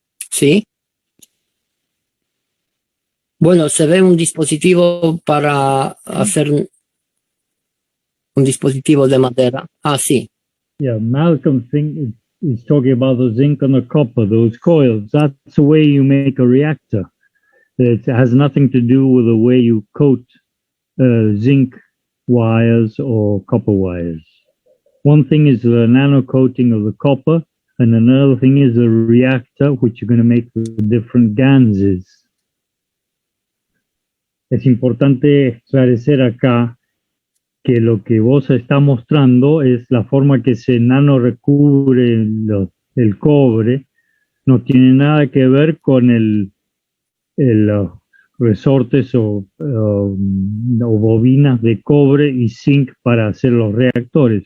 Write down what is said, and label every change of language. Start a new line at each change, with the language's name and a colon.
Spanish: Sí. Bueno, se ve un dispositivo para hacer un dispositivo de madera. Ah, sí.
English: Yeah, Malcolm is talking about the zinc and the copper, those coils. That's the way you make a reactor. It has nothing to do with the way you coat zinc wires or copper wires. One thing is the nano coating of the copper, and another thing is the reactor, which you're going to make with different ganses.
Spanish: Es importante esclarecer acá que lo que vos está mostrando es la forma que se nano recubre el cobre, no tiene nada que ver con los resortes o bobinas de cobre y zinc para hacer los reactores.